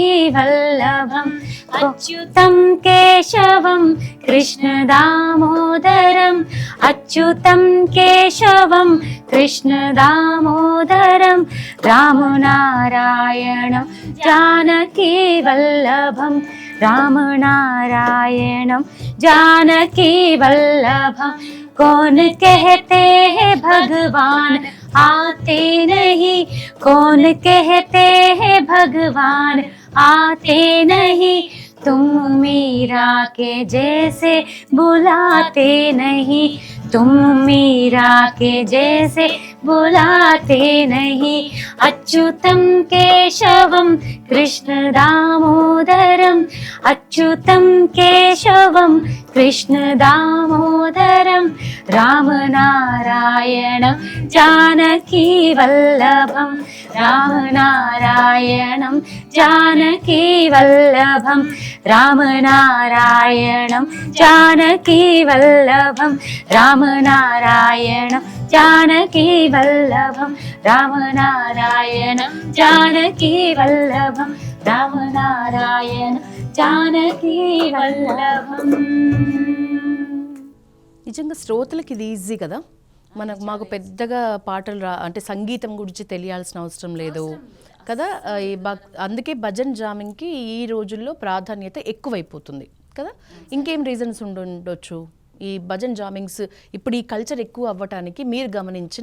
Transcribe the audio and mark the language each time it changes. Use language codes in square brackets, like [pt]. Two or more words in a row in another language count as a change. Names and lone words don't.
[sa] वल्लभं, अच्युतं केशवं कृष्ण दामोदरं, अच्युतं केशवं कृष्ण दामोदरं, रामनारायणं जानकी वल्लभं, रामनारायणं जानकी वल्लभम। [hi] कौन कहते हैं भगवान आते नहीं, कौन कहते हैं भगवान आते नहीं, तुम मीरा के जैसे बुलाते नहीं, तुम मीरा के जैसे बुलाते नहीं, [sa] अच्युतं केशवं कृष्ण दामोदरम, अच्युतं केशवं कृष्ण दामोदरम, राम नारायणं जानकी वल्लभम, राम नारायणं जानकी वल्लभम, राम नारायणं जानकी वल्लभम, राम नारायणं जानकी वल्लभम, राम नारायणं जानकी वल्लभम, राम नारायण जानकी वल्लभम। [te] నిజంగా శ్రోతలకు ఇది ఈజీ కదా, మాకు పెద్దగా పాటలు అంటే సంగీతం గురించి తెలియాల్సిన అవసరం లేదు కదా. అందుకే భజన్ జామింగ్కి ఈ రోజుల్లో ప్రాధాన్యత ఎక్కువైపోతుంది కదా. ఇంకేం రీజన్స్ ఉండొచ్చు ఈ భజన్ జామింగ్స్ ఇప్పుడు ఈ కల్చర్ ఎక్కువ అవ్వటానికి మీరు గమనించిన?